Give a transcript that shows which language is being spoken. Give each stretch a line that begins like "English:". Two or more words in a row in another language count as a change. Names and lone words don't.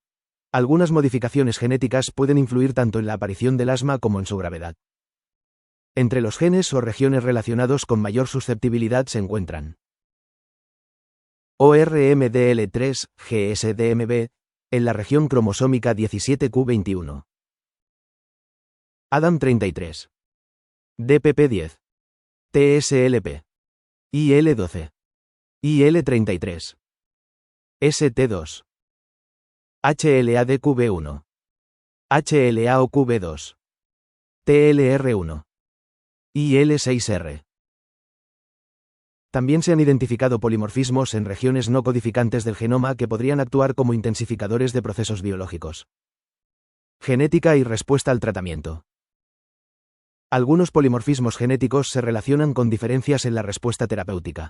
Spanish: Algunas modificaciones genéticas pueden influir tanto en la aparición del asma como en su gravedad. Entre los genes o regiones relacionados con mayor susceptibilidad se encuentran ORMDL3, GSDMB, en la región cromosómica 17q21. ADAM33. DPP10. TSLP. IL12. IL33. ST2. HLA-DQB1. HLA-OQB2. TLR1. IL6R. También se han identificado polimorfismos en regiones no codificantes del genoma que podrían actuar como intensificadores de procesos biológicos. Genética y respuesta al tratamiento. Algunos polimorfismos genéticos se relacionan con diferencias en la respuesta terapéutica.